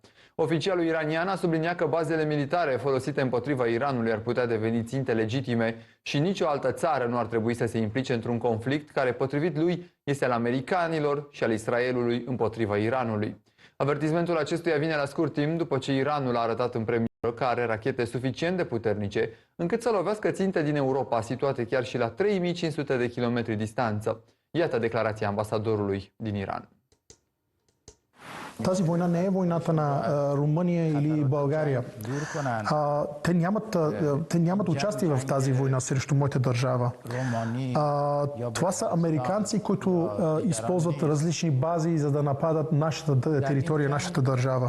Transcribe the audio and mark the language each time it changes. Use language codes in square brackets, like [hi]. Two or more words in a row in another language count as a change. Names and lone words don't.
[ro] Oficialul iranian a subliniat că bazele militare folosite împotriva Iranului ar putea deveni ținte legitime și nicio altă țară nu ar trebui să se implice într-un conflict care, potrivit lui, este al americanilor și al Israelului împotriva Iranului. Avertismentul acestuia vine la scurt timp după ce Iranul a arătat în premieră că are rachete suficient de puternice încât să lovească ținte din Europa situate chiar și la 3500 de kilometri distanță. Iată declarația ambasadorului din Iran. [bg] Тази война не е войната на Румъния или България. Те нямат участие в тази война срещу моята държава. Това са американци, които използват различни бази, за да нападат нашата територия, нашата държава.